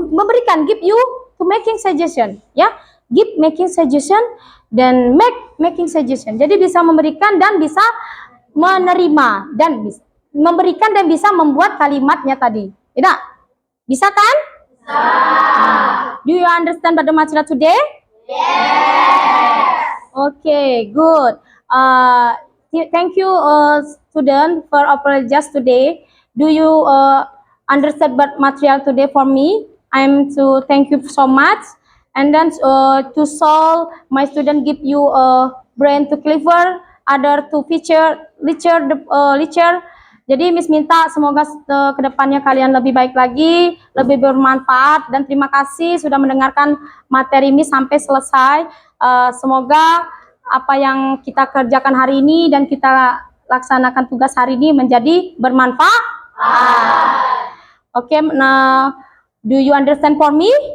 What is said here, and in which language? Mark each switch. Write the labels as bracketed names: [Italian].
[English] Memberikan give you to making suggestion ya. Give making suggestion dan making suggestion. [Indonesian] Jadi bisa memberikan dan bisa menerima dan memberikan dan bisa membuat kalimatnya tadi. Tidak? Bisa kan? Bisa. [English] Do you understand about the material today? Yes. Okay, good. Thank you student for apologize today. Do you understand about material today for me? I'm to thank you so much. And then to solve, my student give you a brain to clever, other to feature, lecture. [Indonesian] Jadi Miss minta semoga kedepannya kalian lebih baik lagi, lebih bermanfaat, dan terima kasih sudah mendengarkan materi Miss sampai selesai. Semoga apa yang kita kerjakan hari ini dan kita laksanakan tugas hari ini menjadi bermanfaat. [English] Okay, now do you understand for me?